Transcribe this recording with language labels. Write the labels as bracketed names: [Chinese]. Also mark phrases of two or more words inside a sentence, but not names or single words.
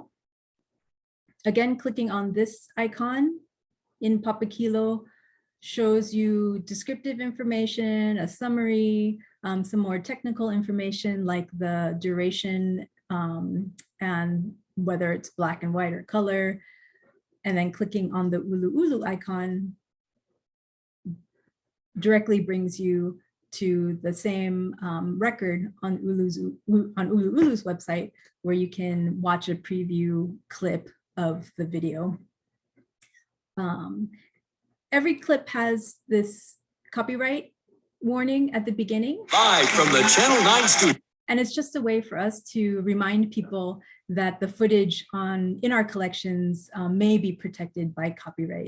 [English] Again, clicking on this icon in Papakilo shows you descriptive information, a summary, some more technical information like the duration and whether it's black and white or color. And then clicking on the ʻUluʻulu icon directly brings you to the same record on ʻUluʻulu's website, where you can watch a preview clip of the video. Every clip has this copyright warning at the beginning. Live from the Channel 9 studio. And it's just a way for us to remind people that the footage in our collections may be protected by copyright.